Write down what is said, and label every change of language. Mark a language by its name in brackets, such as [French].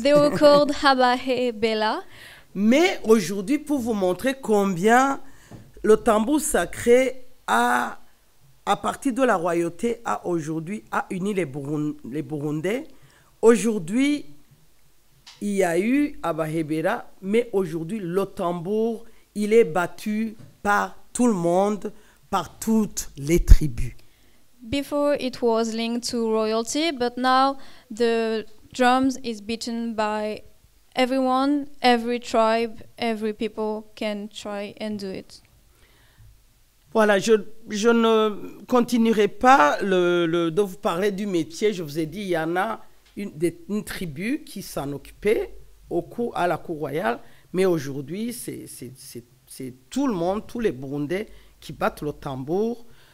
[English] They were called Habahebela. [French] Mais aujourd'hui, pour vous montrer combien le tambour sacré à partir de la royauté aujourd'hui a uni les Burundais. Aujourd'hui, il y a eu Abahebera, mais aujourd'hui, le tambour, il est battu par tout le monde, par toutes les tribus. [English] Before it was linked to royalty, but now the drums is beaten by everyone, every tribe, every people can try and do it. [French] Voilà, je ne continuerai pas de vous parler du métier. Je vous ai dit, il y en a une tribu qui s'en occupait à la cour royale, mais aujourd'hui, c'est tout le monde, tous les Burundais qui battent le tambour.